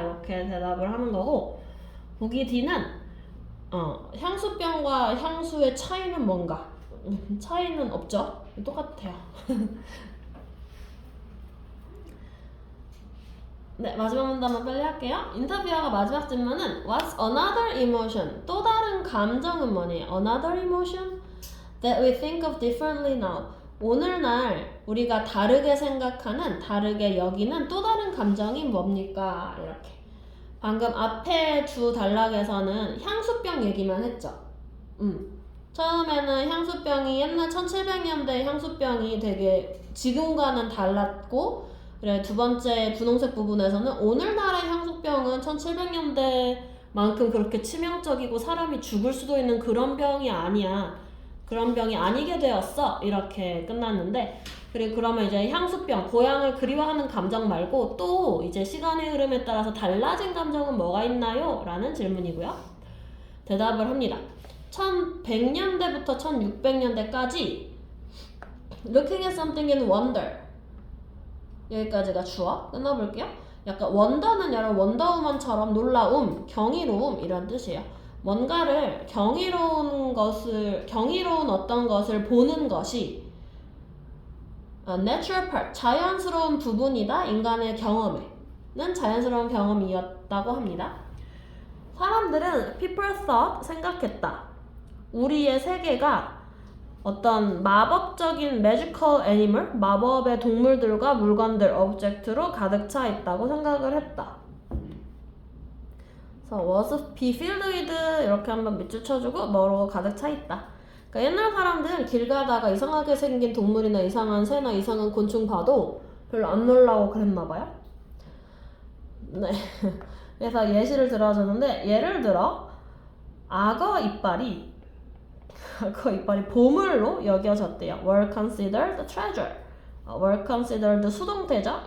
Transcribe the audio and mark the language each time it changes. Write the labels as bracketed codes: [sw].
[ko] 이렇게 대답을 하는 거고, 보기 D는 향수병과 향수의 차이는 뭔가? 차이는 없죠? 똑같아요. 네, 마지막 문단만 빨리 할게요. 인터뷰어가 마지막 질문은 [en] What's another emotion? [ko] 또 다른 감정은 뭐니? [en] Another emotion that we think of differently now. [ko] 오늘날 우리가 다르게 생각하는, 다르게 여기는 또 다른 감정이 뭡니까? 이렇게. 방금 앞에 두 단락에서는 향수병 얘기만 했죠. 처음에는 향수병이 옛날 1700년대 향수병이 되게 지금과는 달랐고, 그래, 두 번째 분홍색 부분에서는 오늘날의 향수병은 1700년대만큼 그렇게 치명적이고 사람이 죽을 수도 있는 그런 병이 아니야. 그런 병이 아니게 되었어. 이렇게 끝났는데, 그리고 그러면 이제 향수병, 고향을 그리워하는 감정 말고 또 이제 시간의 흐름에 따라서 달라진 감정은 뭐가 있나요? 라는 질문이고요. 대답을 합니다. 1100년대부터 1600년대까지 [en] Looking at something in wonder. [ko] 여기까지가 주어. 끊어볼게요. 약간 원더는 여러분 원더우먼처럼 놀라움, 경이로움 이런 뜻이에요. 뭔가를 경이로운 어떤 것을 보는 것이 [en] natural part, [ko] 자연스러운 부분이다. 인간의 경험에는 자연스러운 경험이었다고 합니다. 사람들은 [en] people thought, [ko] 생각했다. 우리의 세계가 어떤 마법적인 [en] magical animal, [ko] 마법의 동물들과 물건들, object로 가득 차 있다고 생각을 했다. 그래서 [en] was be filled with [ko] 이렇게 한번 밑줄 쳐주고 뭐로 가득 차 있다. 그러니까 옛날 사람들은 길 가다가 이상하게 생긴 동물이나 이상한 새나 이상한 곤충 봐도 별로 안 놀라고 그랬나봐요. 네. 그래서 예시를 들어주는데, 예를 들어 악어 이빨이 보물로 여겨졌대요. [en] were considered treasure. were considered [ko] 수동태죠.